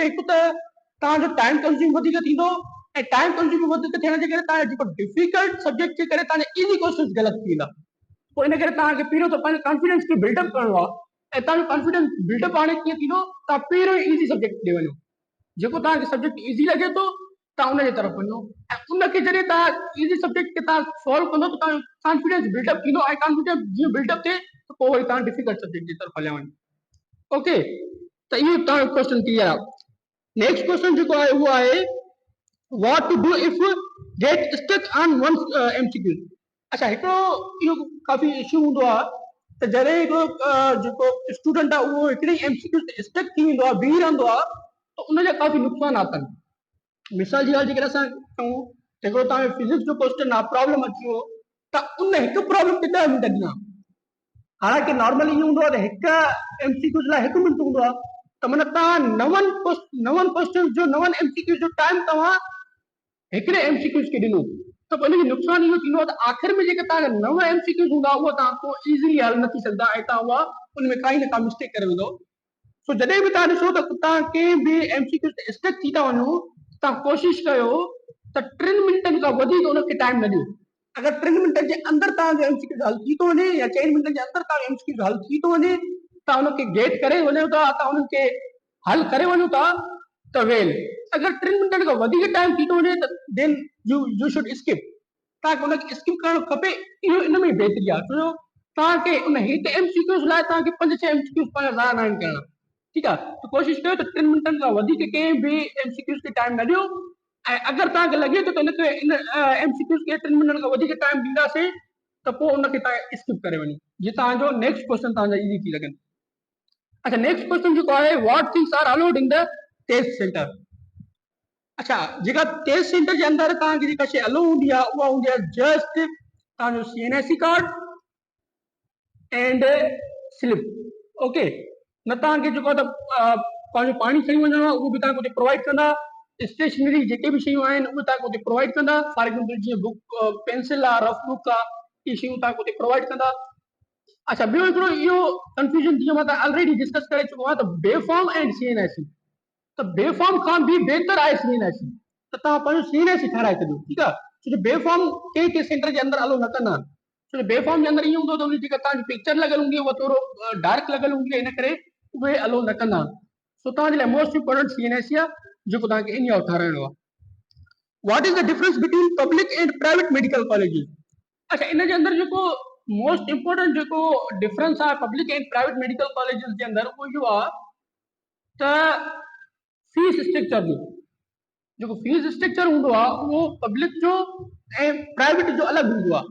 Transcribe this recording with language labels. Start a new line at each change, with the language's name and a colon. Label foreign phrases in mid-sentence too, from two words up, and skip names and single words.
Sindhi: हिकु त तव्हांजो
English: time consume
Sindhi: वधीक थींदो ऐं
English: time consume
Sindhi: वधीक थियण जे करे तव्हांजो जेको
English: difficult subject
Sindhi: जे करे तव्हांजा
English: easy question
Sindhi: ग़लति थी वेंदा पोइ इन करे तव्हांखे पहिरियों त पंहिंजे कॉन्फिडेंस खे बिल्डअप करणो आहे ऐं तव्हांजो
English: confidence buildup
Sindhi: हाणे कीअं थींदो तव्हां पहिरियों ई
English: easy subject
Sindhi: ॾे वञो जेको तव्हांखे
English: subject easy
Sindhi: लॻे थो तव्हां उनजे तरफ़ वञो ऐं उनखे जॾहिं तव्हां
English: easy subject
Sindhi: खे तव्हां सॉल्व कंदो त तव्हांजो
English: confidence buildup
Sindhi: थींदो ऐं कॉन्फिडेंस जीअं बिल्डअप थिए त पोइ वरी तव्हां
English: difficult subject
Sindhi: जी तरफ़ हलिया वञो ओके त इहो तव्हांजो
English: question clear
Sindhi: आहे
English: next question
Sindhi: जेको आहे उहो आहे
English: what to do if get stuck on one MCQ
Sindhi: अच्छा हिकिड़ो इहो काफ़ी इशू हूंदो आहे त जॾहिं हिकिड़ो जेको स्टूडेंट आहे उहो हिकिड़े MCQ ते स्टक थी वेंदो आहे बीह रहंदो आहे त उनजा काफ़ी नुक़सानात आहिनि मिसाल जी ॻाल्हि जेकॾहिं असां चऊं हिकिड़ो तव्हांजो फिजिक्स जो क्वेश्चन आहे प्रॉब्लम अची वियो त उन हिकु प्रॉब्लम ते 10 मिंट ॾिना हालांकि नॉर्मली इहो हूंदो आहे त हिकु MCQ जे लाइ 1 मिंट हूंदो आहे त माना तव्हां नवनि क्वेश्चन जो 9 MCQ जो टाइम तव्हां हिकिड़े MCQ खे ॾिनो त पोइ हिनजो नुक़सानु इहो थींदो आहे त आख़िर में जेके तव्हांजा 9 MCQ हूंदा उहा तव्हां पोइ ईज़ीली हल न थी सघंदा ऐं तव्हां उहा उन में काई न का मिस्टेक करे वेंदो सो जॾहिं बि तव्हां ॾिसो त तव्हां कंहिं बि MCQ ते स्टक थी था वञो तव्हां कोशिशि कयो त 3 मिंटनि खां वधीक उनखे टाइम न ॾियो अगरि 3 मिंटनि जे अंदरि तव्हांजो MCQ हल थी थो वञे या 4 मिंटनि जे अंदरि तव्हांजो MCQ हल थी थो वञे तव्हां उनखे गेट करे वञो था तव्हां उन्हनि खे हल करे वञो था त वेल अगरि 3 मिंटनि खां वधीक टाइम थी थो वञे त
English: then you should skip
Sindhi: तव्हांखे उनखे स्किप करणु खपे इहो इन में बहितरी आहे छो जो तव्हांखे उन हिकु MCQ लाइ तव्हांखे 5-6 MCQ पंहिंजा ज़ाया न आहिनि करणा ठीकु आहे त कोशिशि कयो त 3 मिंटनि खां वधीक कंहिं बि MCQ खे टाइम न ॾियो ऐं अगरि तव्हांखे लॻे थो त हिनखे इन MCQ खे 3 मिंटनि खां वधीक टाइम ॾींदासीं त पोइ उनखे तव्हां स्किप करे वञो जीअं तव्हांजो
English: next question
Sindhi: तव्हांजा ईज़ी थी लॻनि अच्छा
English: next question
Sindhi: जेको आहे
English: what things are allowed in the test center.
Sindhi: अच्छा, जेका
English: test center
Sindhi: जे अंदरि तव्हांखे जेका शइ अलो हूंदी आहे उहा हूंदी आहे जस्ट तव्हांजो CNSE
English: card and slip.
Sindhi: ओके, न तव्हांखे जेको आहे पंहिंजो पाणी खणी वञिणो आहे उहो बि तव्हांखे हुते प्रोवाइड कंदा। स्टेशनरी जेके बि शयूं आहिनि उहे तव्हांखे हुते प्रोवाइड कंदा।
English: for example
Sindhi: जीअं
English: book pencil
Sindhi: आहे,
English: rough book
Sindhi: आहे, इहे शयूं तव्हांखे हुते प्रोवाइड कंदा। अच्छा, ॿियो हिकिड़ो इहो कंफ्यूजन जीअं मां
English: already discuss
Sindhi: करे चुको आहियां त
English: B-form and CNSE.
Sindhi: त बेफॉर्म खां बि बहितर आहे CNSE, त तव्हां पंहिंजो CNSE ठाराए छॾियो, ठीकु आहे। छो जो बेफॉर्म कंहिं सेंटर जे अंदरि अलो न कंदा आहिनि, छो जो बेफॉर्म जे अंदरि ईअं हूंदो त उन जेका तव्हांजी पिक्चर लॻल हूंदी आहे उहा थोरो डार्क लॻल हूंदी आहे, इन करे उहे अलो न कंदा आहिनि। सो तव्हांजे लाइ
English: most important
Sindhi: CNSE आहे जेको तव्हांखे इन जो ठाराइणो आहे।
English: What is the difference between public and private medical colleges?
Sindhi: अच्छा, इन जे अंदरि जेको
English: most important
Sindhi: जेको डिफरेंस आहे
English: public and private medical colleges
Sindhi: जे अंदरि उहो इहो आहे त
English: fee structure
Sindhi: जो जेको
English: fee structure
Sindhi: हूंदो आहे उहो पब्लिक जो ऐं प्राइवेट जो अलॻि हूंदो आहे।